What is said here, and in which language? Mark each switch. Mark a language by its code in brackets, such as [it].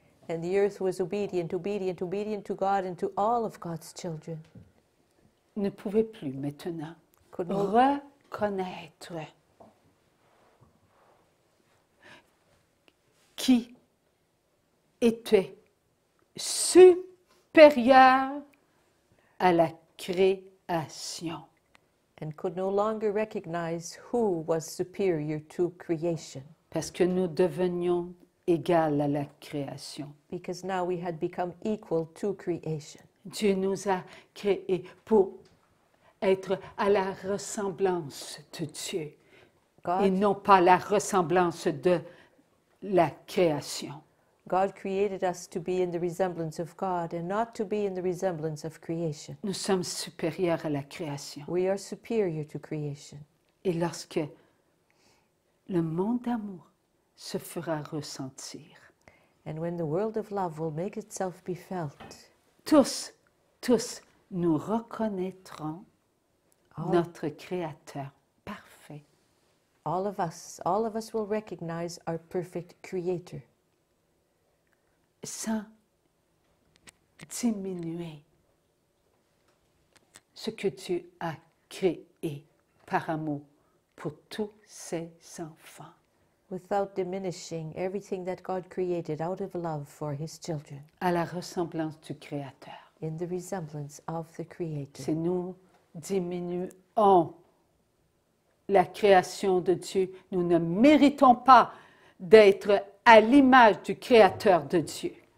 [en] And the earth was obedient to God and to all of God's children. [fr] Ne pouvait plus maintenant [en] Could no, [fr] reconnaître qui était supérieur à la création. [en] and could no longer recognize who was superior to creation, [fr] Parce que nous devenions égales à la création. [en] because now we had become equal to creation. [fr] Dieu nous a créés pour être à la ressemblance de Dieu et [en] God, [fr] non pas la ressemblance de la création. [en] God created us to be in the resemblance of God and not to be in the resemblance of creation. [fr] Nous sommes supérieurs à la création. [en] We are superior to creation. [fr] Et lorsque le monde d'amour se fera ressentir, [en] And when the world of love will make itself be felt, [fr] tous nous reconnaîtrons [en] all, [fr] notre Créateur parfait. [en] all of us will recognize our perfect Creator [fr] Sans diminuer ce que Dieu a créé par amour pour tous ses enfants. [en] without diminishing everything that God created out of love for His children, [fr] À la ressemblance du Créateur. [en] in the resemblance of the Creator. [fr] Si nous diminuons la création de Dieu, nous ne méritons pas d'être à l'image du Créateur de Dieu.